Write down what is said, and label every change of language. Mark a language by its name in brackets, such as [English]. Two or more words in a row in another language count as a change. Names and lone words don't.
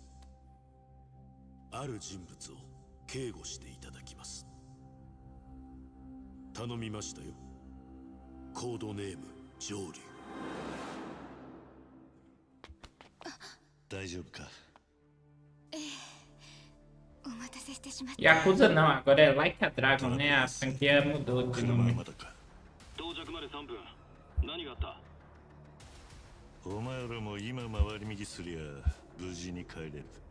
[Japanese] ある人物を警護していただきます。頼みましたよ。コードネーム上流。大丈夫か。 [Portuguese] Yakuza não, agora é Like a Dragon, né? A franquia mudou de nome. [Japanese] 到着まで3分。何があった？お前らも今回り右すりゃ無事に帰れる。